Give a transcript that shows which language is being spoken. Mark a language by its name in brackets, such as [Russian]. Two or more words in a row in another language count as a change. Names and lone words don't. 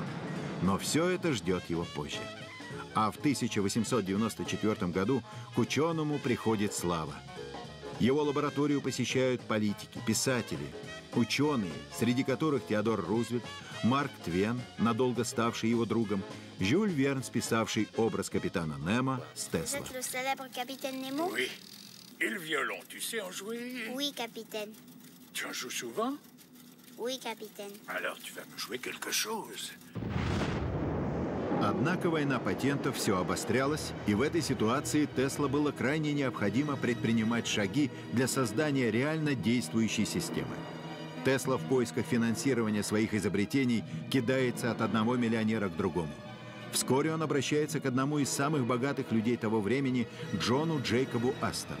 [Russian] Но все это ждет его позже. А в 1894 году к ученому приходит слава. Его лабораторию посещают политики, писатели, ученые, среди которых Теодор Рузвельт, Марк Твен, надолго ставший его другом, Жюль Верн, списавший образ капитана Немо с Тесла. [French] Oui. Et le violon, tu sais en jouer? Oui, capitaine. Tu en joues souvent? Oui, capitaine. Alors tu vas me jouer quelque chose. [Russian] Однако война патентов все обострялась, и в этой ситуации Тесла было крайне необходимо предпринимать шаги для создания реально действующей системы. Тесла в поисках финансирования своих изобретений кидается от одного миллионера к другому. Вскоре он обращается к одному из самых богатых людей того времени, Джону Джейкобу Астору.